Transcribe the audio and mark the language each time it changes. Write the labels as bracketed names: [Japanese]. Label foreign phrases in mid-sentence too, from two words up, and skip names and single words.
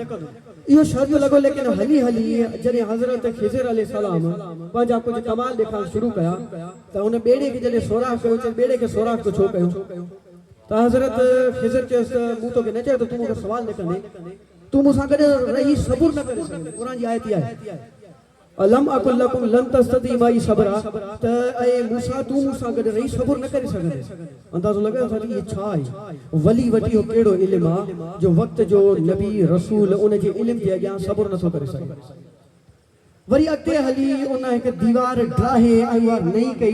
[Sindhi] इहो शर्त लॻो, लेकिन हली हली जॾहिं हज़रत ख़िज़र अलैहिस्सलाम पंहिंजा कुझु कमाल ॾेखारण शुरू कया त हुन ॿेड़े खे जॾहिं सोराख़ कयो, चए ॿेड़े खे सोराख़ तो छो कयो? त हज़रत ख़िज़र चयोसि त मूं तोखे न चयो त तूं मूंखे सवाल न कंदे, तूं मूंसां गॾु रही सबुर न करे सघंदे। क़ुर जी आयत आहे [Arabic] ألم أقل لكم لن تستطيع معي صبرا, [Sindhi] त ऐं मूसा तूं मूंसां गॾु रही सबुर न करे सघंदे। अंदाज़ो लॻायो था इहे छा आहे? वली वठी हो कहिड़ो इल्म आहे जो वक़्त जो नबी रसूल उन जे इल्म जे अॻियां सबुर नथो करे सघे। वरी अॻिते हली उन हिकु दीवार ड्राहे ऐं उहा नई कई।